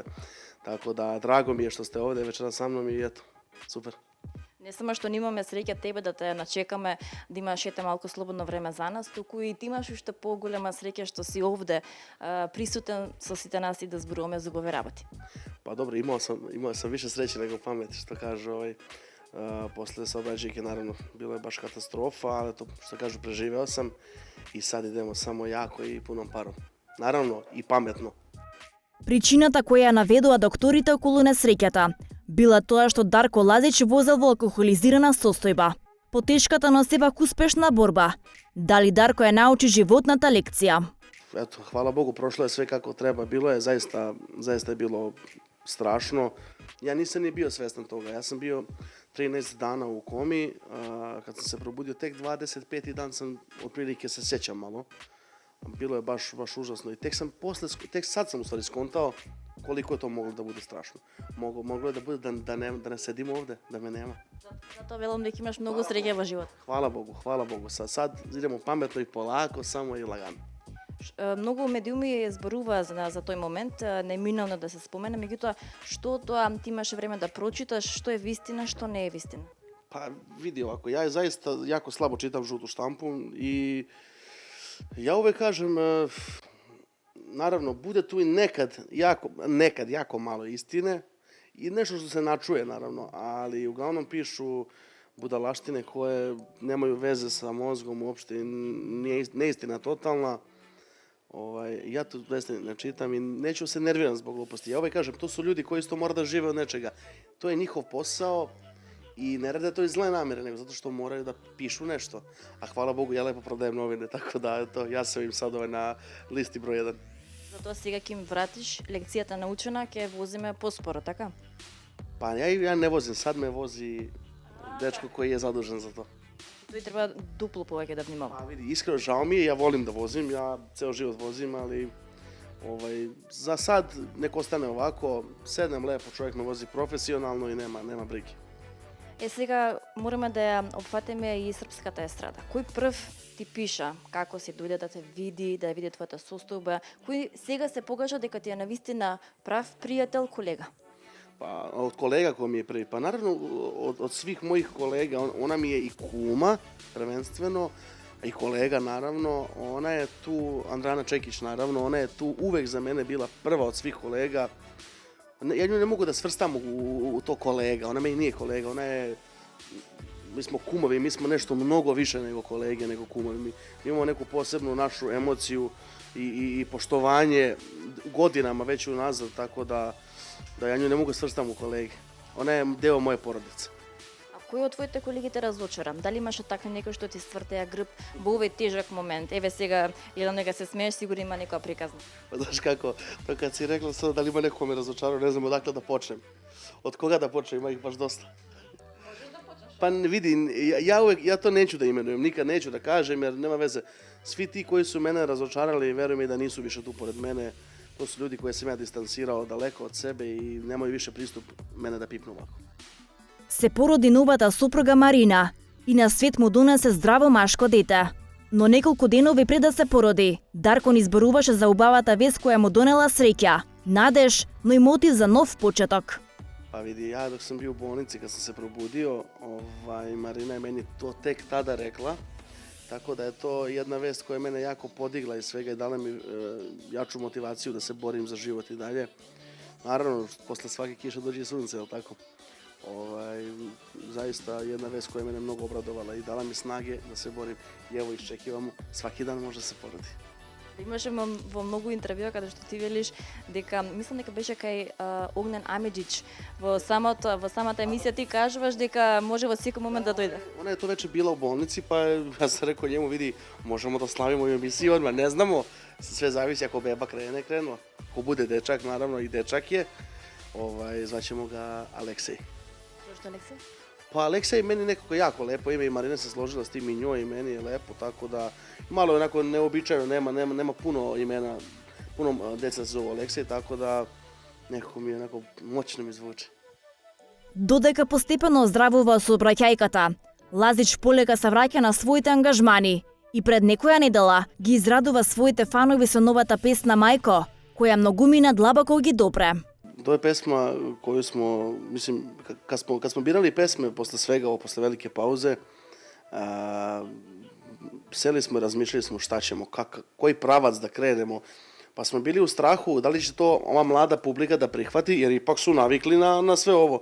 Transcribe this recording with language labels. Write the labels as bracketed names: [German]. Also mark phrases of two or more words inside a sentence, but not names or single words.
[Macedonian] Тако да драго ми е што сте овде вечера со мном и ето, супер. Не само што немаме среќа тебе да те начекаме, да имаш ете малку слободно време за нас, туку и ти имаш уште поголема среќа што си овде присутен со сите нас и да зборуваме за убави работи. [Serbian] Па добро, имao sam više sreće nego pameti, što kažu posle saobraćajke, naravno, bilo je baš katastrofa, ali to što kažu preživeo sam i sad idemo samo jako i punom parom. Naravno i pametno. [Macedonian] Причината која ја наведува докторите околу несреќата била тоа што Дарко Лазич возел во алкохолизирана состојба. Потешката, но сепак успешна борба. Дали Дарко ја научи животната лекција? [Serbian] Ето, хвала Богу, прошло je sve kako treba. Bilo je zaista je bilo strašno. Ja nisam ni bio svestan toga. Ja sam bio 13 dana u komi. Kad sam se probudio, tek 25. dan sam otprilike se sjećam malo. Bilo je baš užasno i tek sad sam u stvari skontao koliko je to moglo da bude strašno. Moglo je da bude da ne sedim ovde, da me nema. Zato velom da imaš mnogo sreće [Macedonian] во живот. [Serbian] Hvala Bogu. Sad idemo pametno i polako, samo i lagano. [Macedonian] Многу медиуми зборува за тој момент, неминовно да се спомене, меѓутоа, што тоа ти имаше време да прочиташ, што е вистина, што не е вистина? [Serbian] Pa vidi ovako, ja zaista jako slabo čitam žutu štampu i ja uvek kažem, naravno, bude tu i nekad jako malo istine i nešto što se načuje, naravno, ali uglavnom pišu budalaštine koje nemaju veze sa mozgom uopšte, neistina totalna. Ja to zaista ne čitam i neću se nerviram zbog gluposti. Ja uvek kažem, to su ljudi koji isto mora da žive od nečega. To je njihov posao i ne rade to iz zle namere, nego zato što moraju da pišu nešto. A hvala Bogu, ja lepo prodajem novine, tako da eto, ja sam im sad na listi broj 1. [Macedonian] Затоа сега ќе им вратиш лекцијата научена, ќе возиме поспоро, така? [Serbian] Pa ja ne vozim, sad me vozi dečko koji je zadužen za to. [Macedonian] Тој треба дупло повеќе да внимава. [Serbian] Pa vidi, iskreno žao mi je, ja volim da vozim, ja ceo život vozim, ali za sad nek ostane ovako, sednem lepo, čovjek me vozi profesionalno i nema brige. [Macedonian] Сега мораме да ја опфатиме и српската естрада. Кој прв ти пиша како си дојде да те види, да ја види твојата состојба, кој сега се покажа дека ти е навистина прав пријател, колега? [Serbian] Pa od kolega ko mi je prvi, pa naravno od svih mojih kolega, ona mi je i kuma prvenstveno, i kolega naravno, ona je tu, Andrana Čekić naravno, ona je tu uvek za mene bila prva od svih kolega. Ja nju ne mogu da svrstam u to kolega, ona meni nije kolega, mi smo kumovi, mi smo nešto mnogo više nego kolege, nego kumovi. Mi imamo neku posebnu našu emociju i poštovanje godinama već unazad, tako da ja nju ne mogu svrstam u kolege. Ona je deo moje porodice. [Macedonian] А кој од твоите колеги те разочара? Дали имаше така некој што ти свртеа грб во овој тежак момент? Еве сега, едно нека се смееш, сигурно има некоја приказна. Знаеш како, [Serbian] то kad si rekla sada da li ima neko me razočarao, ne znam odakle da počnem. Od koga da počnem, ima ih baš dosta. Pa vidi, ja to neću da imenujem, nikad neću da kažem jer nema veze. Svi ti koji su mene razočarali, verujem i da nisu više tu pored mene. To su ljudi koje sam ja distancirao daleko od sebe i nemaju više pristup mene da pipnu ovako. [Macedonian] Се породи новата сопруга Марина и на свет му донесе здраво машко дете. Но неколку денови пред да се породи, Дарко ни зборуваше за убавата вест која му донела среќа, надеж, но и мотив за нов почеток. [Serbian] Pa vidi, ja dok sam bio u bolnici, kad sam se probudio, Marina je meni to tek tada rekla, tako da je to jedna vest koja je mene jako podigla iz svega i dala mi jaču motivaciju da se borim za život i dalje. Naravno, posle svake kiše dođe i sunce, jel tako? Zaista jedna vest koja je mene mnogo obradovala i dala mi snage da se borim. I evo iščekivamo, svaki dan može se porodi. [Macedonian] Имаше во многу интервјуа каде што ти велиш дека, мислам дека беше кај Огнен Амеджич, во самата емисија ти кажуваш дека може во секој момент да дојде. [Serbian] Ona je to već bila u bolnici, pa ja sam rekao njemu, vidi, možemo da slavimo u emisiji odmah, ne znamo, sve zavisi ako beba krene, krenuo. Ako bude dečak, naravno i dečak je, zvaćemo ga Aleksej. [Macedonian] Зошто Алексеј? [Serbian] Pa Aleksej meni nekako jako lepo ime i Marina se složila s tim i njoj i meni je lepo, tako da malo je onako neobičajno, nema puno imena, puno deca se zovu Aleksej, tako da nekako mi je onako moćno mi zvuči. [Macedonian] Додека постепено оздравува сообраќајката, Лазич полека се враќа на своите ангажмани и пред некоја недела ги израдува своите фанови со новата песна Мајко, која многумина длабоко ги допре. [Serbian] To je pesma koju smo, mislim, kad smo birali pesme posle svega ovo, posle velike pauze, seli smo i razmišljali smo šta ćemo, koji pravac da krenemo. Pa smo bili u strahu da li će to ova mlada publika da prihvati, jer ipak su navikli na sve ovo.